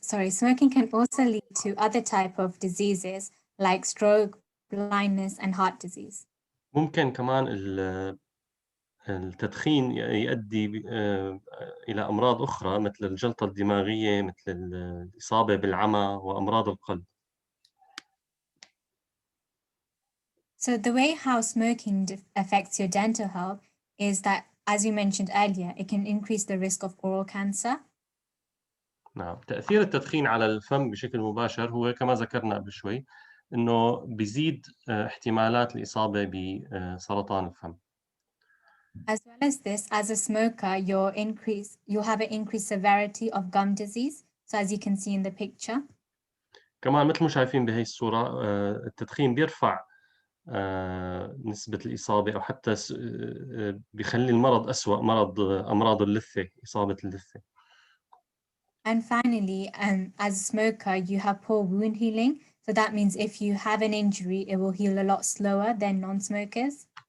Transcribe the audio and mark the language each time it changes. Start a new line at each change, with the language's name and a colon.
English: Smoking can also lead to other type of diseases like stroke, blindness, and heart disease.
Arabic: ممكن كمان التدخين يؤدي إلى أمراض أخرى مثل الجلطة الدماغية، مثل الإصابة بالعمى وأمراض القلب.
English: So the way how smoking affects your dental health is that, as you mentioned earlier, it can increase the risk of oral cancer.
Arabic: نعم، تأثير التدخين على الفم بشكل مباشر هو كما ذكرنا قبل شوي، إنه بيزيد احتمالات الإصابة بسرطان الفم.
English: As well as this, as a smoker, you have an increased severity of gum disease. So as you can see in the picture.
Arabic: كمان مثل ما شايفين بهي الصورة، التدخين بيرفع نسبة الإصابة، أو حتى بيخلي المرض أسوأ، مرض أمراض اللثة، إصابة اللثة.
English: And finally, as a smoker, you have poor wound healing. So that means if you have an injury, it will heal a lot slower than non-smokers.